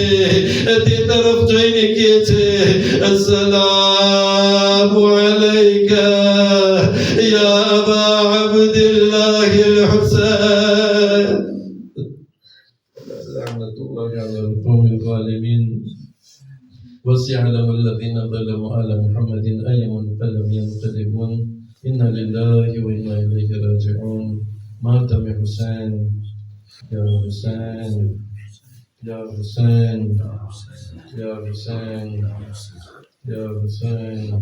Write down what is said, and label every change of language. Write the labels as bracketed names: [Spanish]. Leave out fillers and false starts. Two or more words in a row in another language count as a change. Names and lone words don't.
[Gujarati] તે તરફ જોઈને કહે છે, [Arabic] السلام عليك يا أبا عبد الله حسين. لعنة الله على القوم الظالمين. وسيعلم الذين ظلموا آل محمد أي منقلب ينقلبون إنا لله وإنا إليه راجعون. ماتم حسين يا حسين يا حسين يا حسين يا حسين.